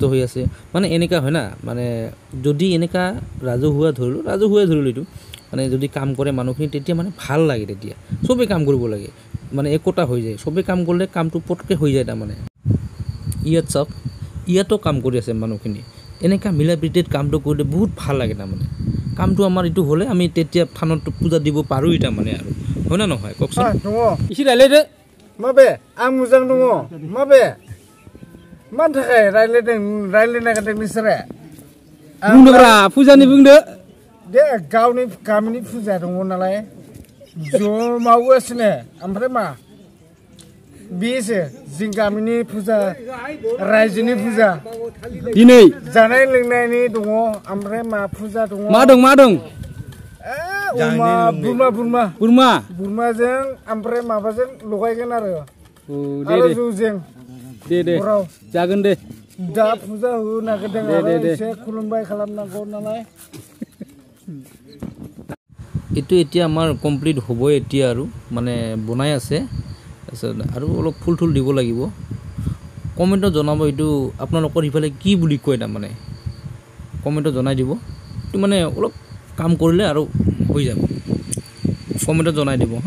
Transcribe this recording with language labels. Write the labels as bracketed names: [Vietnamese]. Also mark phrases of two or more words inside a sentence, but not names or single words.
[Assamese] হৈ আছে মানে এনেকুৱা হয় না মানে যদি এনেকুৱা ৰাজহুৱা ধৰিলোঁ এইটো মানে যদি কাম কৰে মানুহখিনি তেতিয়া মানে ভাল লাগে তেতিয়া সবেই কাম কৰিব লাগে মানে একতা হৈ যায় সবেই কাম কৰিলে কামটো পটকৈ হৈ যায় তাৰমানে ইয়াত চাওক ইয়াতো কাম কৰি আছে মানুহখিনি এনেকুৱা মিলা প্ৰীতিত কামটো কৰিলে বহুত ভাল লাগে তাৰমানে কামটো আমাৰ এইটো হ'লে আমি তেতিয়া থানত পূজা দিব পাৰোঁ এটা মানে আৰু হয় না নহয় কওকচোন [Bodo] इसि रायले दे माबे आं मोजां दङ माबे मान थाखाय रायलायनाय नोंसोरो बुंदोब्रा फुजानि बुंदो दे गावनि गामिनि फुजा दङ नालाय ज' मावगासिनो ओमफ्राय मा बेसो जों गामिनि फुजा रायजोनि फुजा दिनै जानाय लोंनायनि दङ ओमफ्राय मा फुजा दङ मा दं बुरमाजों ओमफ्राय माबाजों लगायगोन आरो जौजों दे जागोन दे दा फुजा होनो नागिरदों आरो एसे खुलुमबाय खालामनांगौ नालाय [Assamese] এইটো এতিয়া আমাৰ কমপ্লিট হ'ব এতিয়া আৰু মানে বনাই আছে আৰু অলপ ফুল দিব লাগিব কমেণ্টত জনাব এইটো আপোনালোকৰ ইফালে কি বুলি কয় তাৰমানে কমেণ্টত জনাই দিব এইটো মানে অলপ কাম কৰিলে আৰু হৈ যাব কমেণ্টত জনাই দিব হা